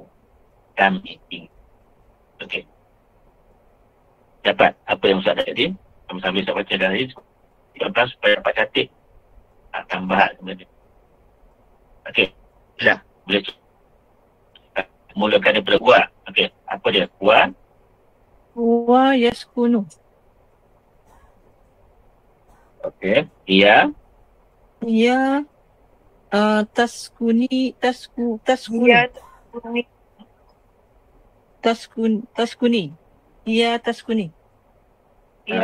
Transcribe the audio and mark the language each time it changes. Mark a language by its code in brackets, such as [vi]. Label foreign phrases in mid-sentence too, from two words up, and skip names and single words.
[ms] Kami tinggal. Okey. Dapat apa yang Ustaz tadi? Sambil saya baca dari 13 supaya dapat catat. Tambahan sebenarnya. Okey. Dah. Boleh mulakan daripada huwa. Okey. Apa dia? Huwa. [ar] هو يسكن. [ms] Okey. Ia. [ar] هي تسكن. [ms] Ya, Taskuni. [ar] هي تسكن. [ms] ya,